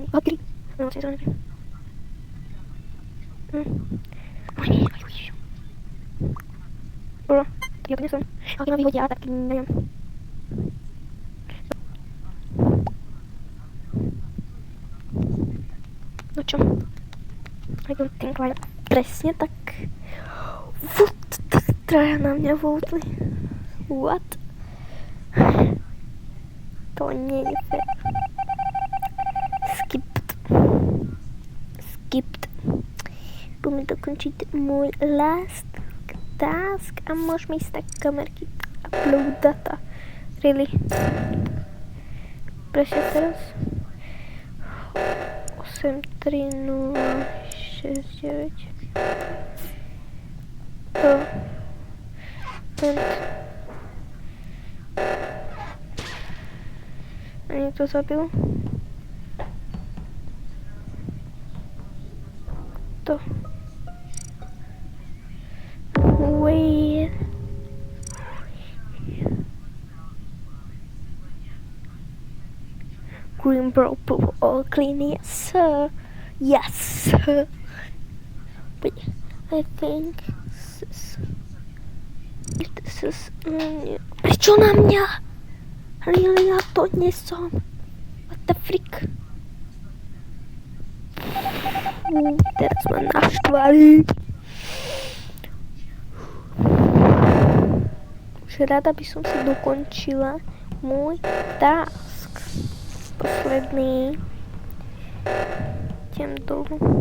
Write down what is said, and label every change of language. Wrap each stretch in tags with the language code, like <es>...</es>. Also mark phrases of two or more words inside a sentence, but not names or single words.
<sk>Bakry. No, si zelený. Bro, ja to nesom. Ale keď ma vyhodia, tak neviem. No čo?</sk> <en>I don't think like...</en> <sk>Presne tak. What? Traja na mňa vôtli. What? To nie je fair.</sk> <en>Skipped.</en> <sk>Budeme dokončiť môj</sk> <en>last task</en> <sk>a môžeme ísť tak kamerky.</sk> <en>Upload data. Really?</en> <sk>Prečo teraz? 83069. To. A niekto zabil? To.</sk> <en>Wait. Green, purple, all clean, yes sir. Yes sir. But I think this is</en> <sk>prečo na mňa? Really, ja to nie som.</sk> <en>What the freak?</en> <sk>Teraz ma naštvali. Už rada by som si dokončila môj task. Posledný. Idem dolu.</sk>